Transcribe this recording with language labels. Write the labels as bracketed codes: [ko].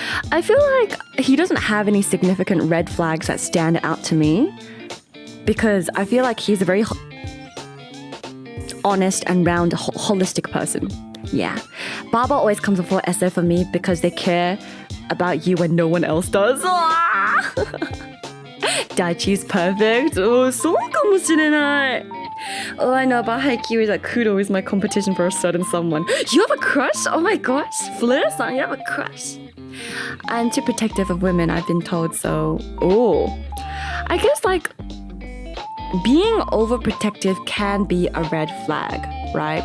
[en] I feel like he doesn't have any significant red flags that stand out to me because I feel like he's a very honest and round, holistic person. Yeah. Baba always comes before essay for me because they care about you when no one else does. Daichi's perfect. [ja] Oh, そうかもしれない. [en] Oh, I know about Haikyuu is like Kuroo is my competition for a certain someone. You have a crush? Oh my gosh. Fleur-san, you have a crush. I'm too protective of women, I've been told so. Oh. I guess like being overprotective can be a red flag, right?